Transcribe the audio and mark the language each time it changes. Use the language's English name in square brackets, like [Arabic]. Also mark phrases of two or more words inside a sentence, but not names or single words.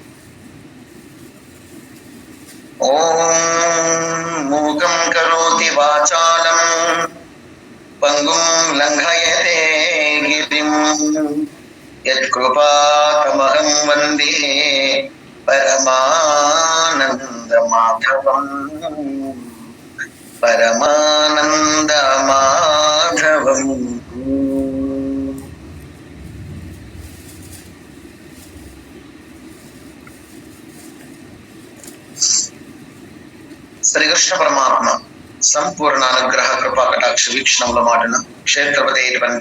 [Sanskrit] ओम मूकं करोति वाचालं पंगुं लंघयते गिरिं यत्कृपातमहं वन्दे परमानन्दमाधवम् परमानन्दमाधवम्। [Telugu] శ్రీకృష్ణ పరమాత్మ సంపూర్ణ అనుగ్రహ కృపా కటాక్ష వీక్షణముల మాటను క్షేత్రపతి అయినటువంటి